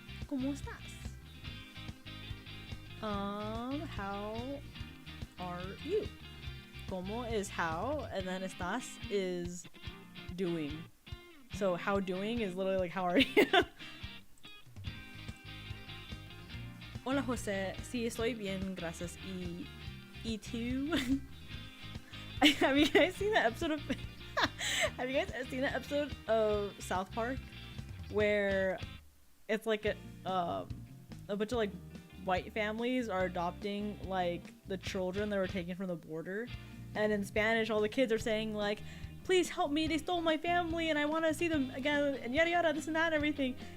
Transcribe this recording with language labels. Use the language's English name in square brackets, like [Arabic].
[Spanish] ¿Cómo estás? [English] How are you? ¿Cómo is how, and then estás is doing. So how doing is literally like how are you? [Spanish] Hola Jose, sí estoy bien, gracias. Y tú? [English] Have you guys seen that episode of Have you guys seen that episode of South Park where it's like a bunch of like white families are adopting like the children that were taken from the border, and in Spanish all the kids are saying like, please help me, they stole my family and I want to see them again, and yada yada, this and that and everything.